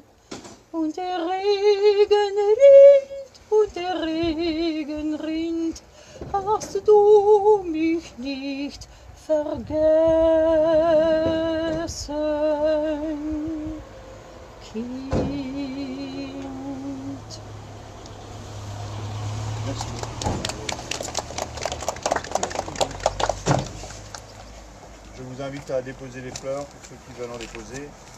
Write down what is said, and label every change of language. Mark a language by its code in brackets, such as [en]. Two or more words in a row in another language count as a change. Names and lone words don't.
[de] Und der Regen rinnt, und der Regen rinnt. Hast du mich nicht vergessen, Kind? [fr] Merci. Je vous invite à déposer les fleurs pour ceux qui veulent en déposer.